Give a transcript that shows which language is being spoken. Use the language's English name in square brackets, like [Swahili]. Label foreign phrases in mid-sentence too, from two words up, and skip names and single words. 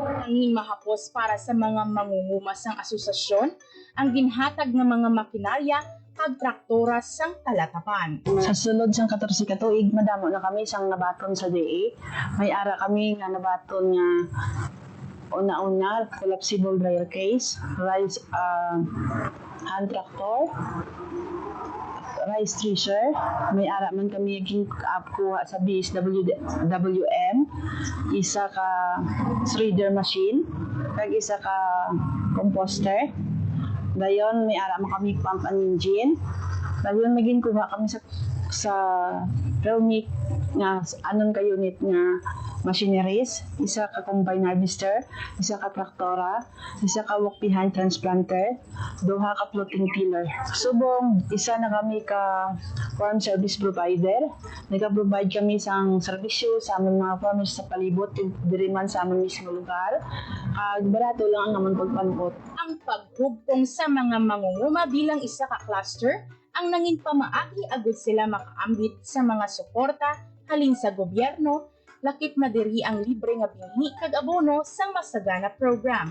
[Hiligaynon] Angin mahapos para sa mga mangunguma sang asosasyon ang ginhatag ng mga makinarya kag traktora sang talatapan. Sa sulod sang 14 ka tuig, madamo na kami sang nabaton sa DA. May ara kami nga nabaton nga una-una, [English] collapsible dryer case, rice hand tractor, rice thresher. [Hiligaynon] May ara man kami kuha sa BSWM, isa ka [English] shredder machine, [Hiligaynon] kag isa ka composter. Dayon may ara man kami [English] pump and engine. [Hiligaynon] Dayon maging kuha kami sa permit nga anon ka unit nga machineries, isa ka [English] combine harvester, [Hiligaynon] isa ka traktora, isa ka [English] walk behind transplanter, [Hiligaynon] duha ka [English] floating tiller. [Hiligaynon] Subong isa na kami ka [English] farm service provider. [Hiligaynon] Nag-provide kami sang serbisyo sa among mga farmers sa palibot diri man sa among mismo lugar. Barato lang ang among pagpanukot. Ang paghugpong sa mga mangunguma bilang isa ka cluster ang nangin pamaagi agud sila makaambit sa mga suporta halin sa gobyerno, lakip madiri ang libre nga binhi kag abono sang masagana program.